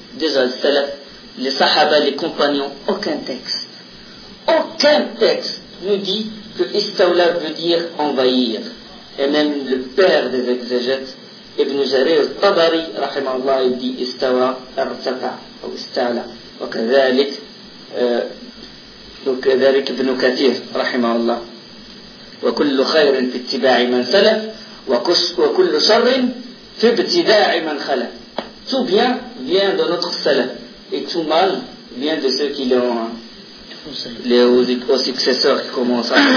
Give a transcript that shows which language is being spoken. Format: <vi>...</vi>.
<fr>Déjà, le salaf, les sahaba, les compagnons, aucun texte ne dit que istawla veut dire envahir. Et même le père des exégètes, Ibn Jarir al-Tabari, rahimahullah, il dit istawa arsafa, ou istawla, ou kazalik.</fr> <ar>Donc ذلك ابن كثير رحمه الله وكل خير في اتباع من سلف وكل شر في ابتداع من خلف.</ar> <fr>Tout bien vient de notre salaf et tout mal vient de ceux qui l'ont, les successeurs qui commencent.</fr>